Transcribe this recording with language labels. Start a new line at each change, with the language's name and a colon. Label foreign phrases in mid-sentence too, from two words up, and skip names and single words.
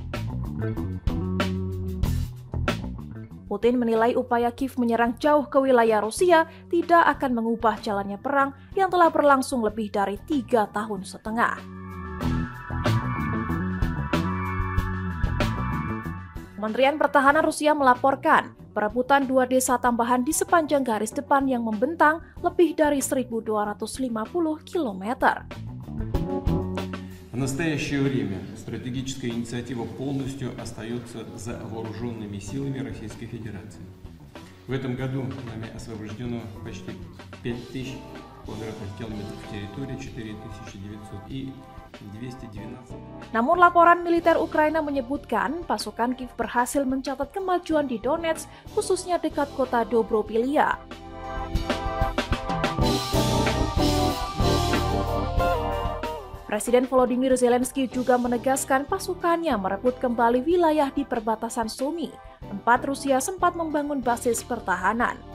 Indonesian: Putin menilai upaya Kiev menyerang jauh ke wilayah Rusia tidak akan mengubah jalannya perang yang telah berlangsung lebih dari 3,5 tahun. Kementerian Pertahanan Rusia melaporkan perebutan 2 desa tambahan di sepanjang garis depan yang membentang lebih dari 1.250 km.
Russian: В настоящее время стратегическая инициатива полностью остается за вооруженными силами Российской Федерации. В этом году нами освобождено почти 5,000 квадратных километров территории, 4,900 и 212.
Indonesian: Namun laporan militer Ukraina menyebutkan pasukan Kiev berhasil mencatat kemajuan di Donetsk, khususnya dekat kota Dobropilia. Presiden Volodymyr Zelensky juga menegaskan pasukannya merebut kembali wilayah di perbatasan Sumy, tempat Rusia sempat membangun basis pertahanan.